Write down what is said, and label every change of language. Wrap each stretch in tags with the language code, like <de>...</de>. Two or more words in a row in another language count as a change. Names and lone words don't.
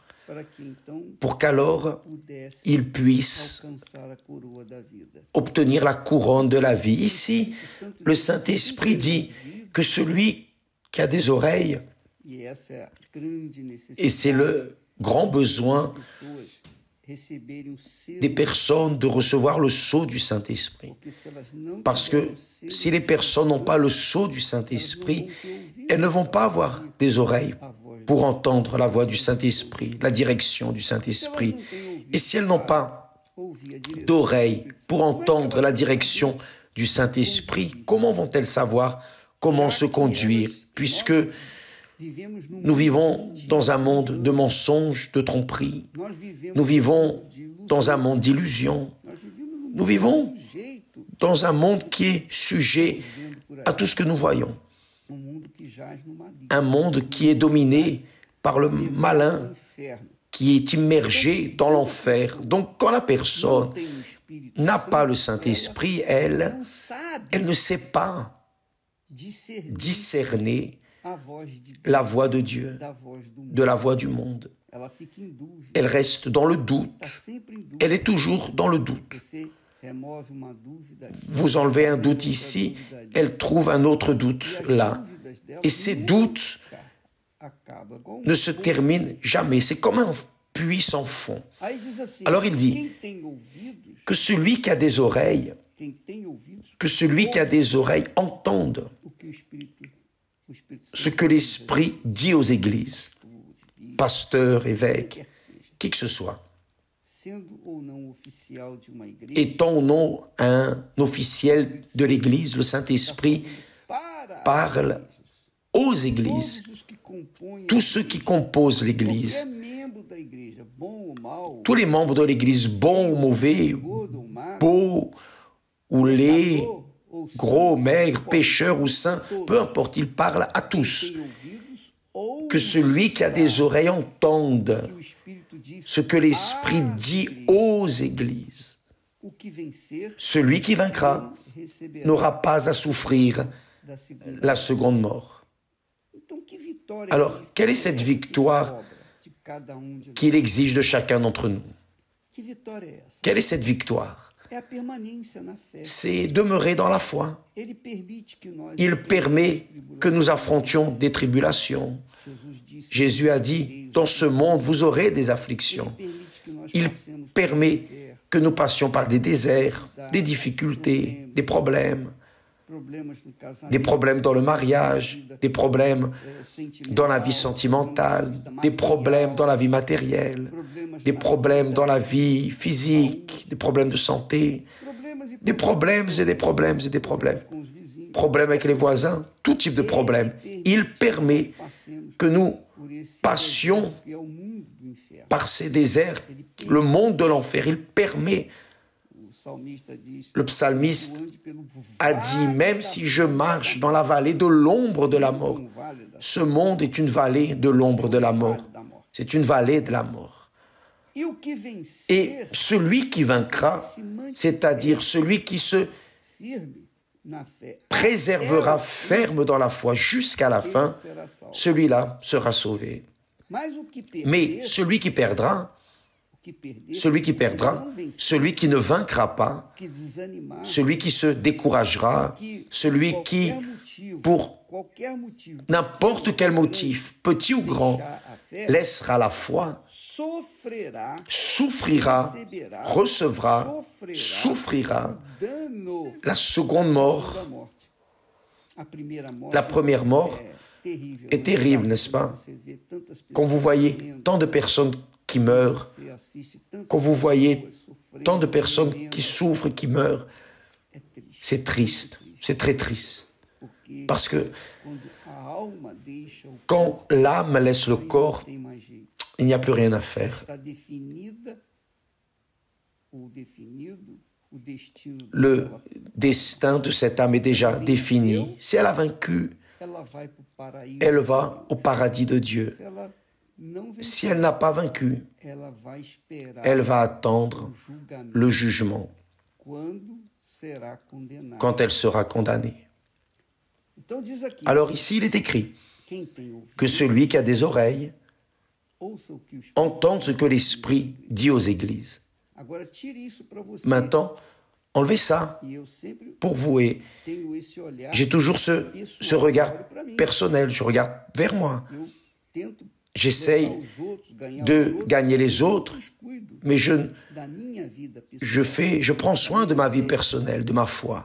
<pt>para que então</pt> <fr>pour qu'alors</fr> <pt>pudesse</pt> <fr>il puisse</fr> <pt>alcançar a coroa da vida.</pt> <fr>obtenir la couronne de la vie. Ici, le Saint-Esprit dit que celui qui a des oreilles,</fr> <pt>E essa é a grande</pt> <fr>et c'est</fr> <pt>necessidade</pt> <fr>le grand besoin</fr> <pt>das pessoas receberem o selo,</pt> <fr>des personnes de recevoir le sceau du Saint-Esprit.</fr> <pt>porque se elas não</pt> <fr>Parce</fr> <pt>tiverem</pt> <fr>que</fr> <pt>o selo,</pt> <fr>si les personnes n'ont pas le sceau du Saint-Esprit, elles ne vont pas avoir des oreilles pour entendre la voix du Saint-Esprit, la direction du Saint-Esprit. Et si elles n'ont pas</fr> <pt>ouvir a direção</pt> <fr>d'oreilles pour entendre la direction du Saint-Esprit, comment vão-elles savoir comment se conduire, puisque</fr> <pt>vivemos num</pt> <fr>nous vivons dans un monde de mensonges, de tromperies,</fr> <pt>nós vivemos</pt> <fr>nous vivons</fr> <pt>de ilusão,</pt> <fr>dans un monde d'illusions,</fr> <pt>nós vivemos num</pt> <fr>nous vivons</fr> <pt>jeito,</pt> <fr>dans un monde qui est sujet</fr> <pt>vendo por aí,</pt> <fr>à tout ce que nous voyons,</fr> <pt>mundo que jaz no maligno,</pt> <fr>un monde qui est dominé par le malin,</fr> <pt>inferno.</pt> <fr>qui est immergé dans l'enfer. Donc quand la personne</fr> <pt>Tem o Espírito</pt> <fr>n'a pas le Saint-Esprit, elle</fr> <pt>não sabe</pt> <fr>ne sait pas</fr> <pt>discernir</pt> <fr>discerner</fr> <pt>a voz de Deus</pt> <fr>la voix de Dieu,</fr> <pt>da voz do mundo.</pt> <fr>de la voix du monde.</fr> <pt>Ela fica em dúvida,</pt> <fr>Elle reste dans le doute.</fr> <pt>está sempre em dúvida.</pt> <fr>Elle est toujours dans le doute.</fr> <pt>Você remove uma dúvida aqui,</pt> <fr>Vous enlevez un doute ici, elle trouve un autre doute là.</fr> <pt>dúvidas dela</pt> <fr>Et ces doutes</fr> <pt>acaba com</pt> <fr>ne se terminent jamais. C'est comme un puits sans fond.</fr> <pt>Aí diz assim,</pt> <fr>Alors il dit</fr> <pt>quem tem ouvidos,</pt> <fr>que celui qui a des oreilles,</fr> <pt>quem tem ouvidos,</pt> <fr>que celui qui a des oreilles entende</fr> <pt>o que o Espírito</pt> <fr>ce que l'Esprit dit aux églises, pasteurs, évêques,</fr> <pt>quer que seja,</pt> <fr>qui que ce soit,</fr> <pt>sendo ou não oficial de uma igreja,</pt> <fr>étant ou non un officiel de l'Église, le Saint-Esprit</fr> <pt>para</pt> <fr>parle aux églises,</fr> <pt>todos os que compõem</pt> <fr>tous ceux qui composent l'Église,</fr> <pt>qualquer membro da igreja, bom ou mau,</pt> <fr>tous les membres de l'Église, bons ou mauvais,</fr> <pt>gordo ou magro,</pt> <fr>beaux ou laids,</fr> <pt>pecador ou</pt> <fr>gros,</fr> <pt>santo,</pt> <fr>maigres, pécheurs ou saints, peu importe, il parle à tous.</fr> <pt>tem ouvidos, ou</pt> <fr>Que celui qui a des oreilles entende</fr> <pt>que o Espírito diz,</pt> <fr>ce que l'Esprit dit aux églises.</fr> <pt>o que vencer</pt> <fr>Celui qui vaincra</fr> <pt>receberá</pt> <fr>n'aura pas à souffrir</fr> <pt>da segunda.</pt> <fr>la seconde mort.</fr> <pt>Então, que vitória</pt> <fr>Alors,</fr> <pt>isso</pt> <fr>quelle est</fr> <pt>é</pt> <fr>cette</fr> <pt>que</pt> <fr>victoire</fr> <pt>sobra de cada de</pt> <fr>qu'il exige de chacun d'entre nous?</fr> <pt>Que vitória é essa?</pt> <fr>Quelle est cette victoire?</fr> <pt>É a permanência na fé.</pt> <fr>C'est demeurer dans la foi.</fr> <pt>Ele permite que nós</pt> <fr>Il permet que nous affrontions des tribulations.</fr> <pt>Jesus disse,</pt> <fr>Jésus a dit, dans ce monde, vous aurez des afflictions.</fr> <pt>permite que nós</pt> <fr>Il</fr> <pt>passemos</pt> <fr>permet</fr> <pt>por deserto,</pt> <fr>que nous passions par des déserts, des difficultés, des problèmes</fr> <pt>problemas no casamento,</pt> <fr>des problèmes dans le mariage, des problèmes dans la vie sentimentale, des problèmes dans la vie matérielle, des problèmes dans la vie physique, des problèmes de santé, des problèmes et des problèmes et des problèmes.</fr> <pt>com os vizinhos,</pt> <fr>Problèmes avec les voisins, tout type de problème. Il permet</fr> <pt>passemos</pt> <fr>que nous</fr> <pt>por esse</pt> <fr>passions</fr> <pt>que é o mundo do inferno.</pt> <fr>par ces déserts, le monde de l'enfer. Il permet,</fr> <pt>O salmista diz,</pt> <fr>le psalmiste</fr> <pt>ande pelo</pt> <fr>a dit, même si je marche dans la vallée de l'ombre de la mort,</fr> <pt>vale da</pt> <fr>ce monde est une vallée de l'ombre de la mort.</fr> <pt>da morte.</pt> <fr>C'est une vallée de la mort.</fr> <pt>E o que vencer</pt> <fr>Et celui qui vaincra, c'est-à-dire celui qui se</fr> <pt>firme na fé,</pt> <fr>préservera ferme dans la foi jusqu'à la fin,</fr> <pt>será salvo.</pt> <fr>celui-là sera sauvé.</fr> <pt>Mas o que perder,</pt> <fr>Mais celui qui perdra,</fr> <pt>o que perder,</pt> <fr>celui</fr> <pt>não</pt> <fr>qui ne vaincra pas,</fr> <pt>que desanimar,</pt> <fr>celui qui se découragera, celui qui,</fr> <pt>qualquer motivo,</pt> <fr>pour</fr> <pt>qualquer motivo,</pt> <fr>n'importe quel motif, petit ou grand,</fr> <pt>deixar a fé,</pt> <fr>laissera la foi,</fr> <pt>sofrerá,</pt> <fr>souffrira, recevra, souffrira</fr> <pt>dano</pt> <fr>la seconde mort.</fr> <pt>da morte. A primeira morte</pt> <fr>La première mort</fr> <pt>terrível,</pt> <fr>est terrible, n'est-ce pas?</fr> <pt>Você vê tantas</pt> <fr>Quand vous voyez tant de personnes qui meurent,</fr> <pt>você assiste tantas</pt> <fr>quand vous voyez</fr> <pt>pessoas sofrendo,</pt> <fr>tant de personnes</fr> <pt>morrendo,</pt> <fr>qui souffrent et qui meurent,</fr> <pt>é triste,</pt> <fr>c'est triste, c'est très triste.</fr> <pt>porque</pt> <fr>Parce que</fr> <pt>quando a alma deixa o</pt> <fr>quand l'âme laisse le corps,</fr> <pt>não tem mais jeito.</pt> <fr>il n'y a plus rien à faire.</fr> <pt>Está definida ou definido o destino</pt> <fr>Le</fr> <pt>dela.</pt> <fr>destin de cette âme est déjà défini. Si elle a vaincu,</fr> <pt>Ela vai para o paraíso.</pt> <fr>elle va au paradis de Dieu.</fr> <pt>Se ela não vencer,</pt> <fr>Si elle n'a pas vaincu,</fr> <pt>ela vai esperar</pt> <fr>elle va attendre</fr> <pt>o julgamento</pt> <fr>le jugement</fr> <pt>quando será condenada.</pt> <fr>quand elle sera condamnée.</fr> <pt>Então diz aqui,</pt> <fr>Alors ici, il est écrit</fr> <pt>quem tem ouvido,</pt> <fr>que celui qui a des oreilles entendre ce que l'Esprit dit aux églises. Maintenant, enlevez ça pour vous. Et j'ai toujours ce regard personnel. Je regarde vers moi. J'essaye de gagner les autres, mais je prends soin de ma vie personnelle, de ma foi.</fr>